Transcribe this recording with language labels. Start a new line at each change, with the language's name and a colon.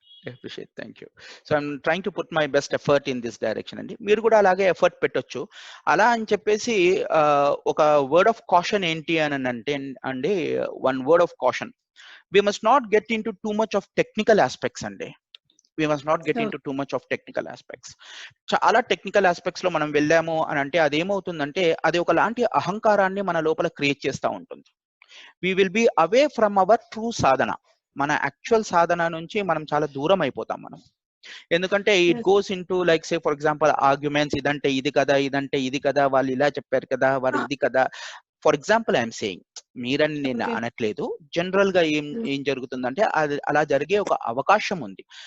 English: Appreciate, thank you. So I'm trying to put my best effort in this direction అండి.
Telugu: మీరు కూడా అలాగే effort పెట్టొచ్చు. అలా అని చెప్పేసి ఒక
English: word of caution
Telugu: ఏంటి అని అంటే అండి,
English: One word of caution, we must not get into too much of technical aspects అండి. we must not get into too much of technical aspects.
Telugu: చాలా టెక్నికల్ ఆస్పెక్ట్స్ లో మనం వెళ్ళాము అని అంటే అదేమవుతుందంటే అది ఒకలాంటి అహంకారాన్ని మన లోపల క్రియేట్ చేస్తూ ఉంటుంది.
English: we will be away from our true సాధన.
Telugu: మన యాక్చువల్ సాధన నుంచి మనం చాలా దూరం అయిపోతాం మనం. ఎందుకంటే
English: it goes in to like say for example arguments,
Telugu: ఇదంటే ఇది కదా, ఇదంటే ఇది కదా, వాళ్ళు ఇలా చెప్పారు కదా, వారు ఇది కదా.
English: for example I'm saying,
Telugu: మీరని నేను అనట్లేదు, జనరల్ గా ఏం జరుగుతుందంటే అది అలా జరిగే ఒక అవకాశం ఉంది.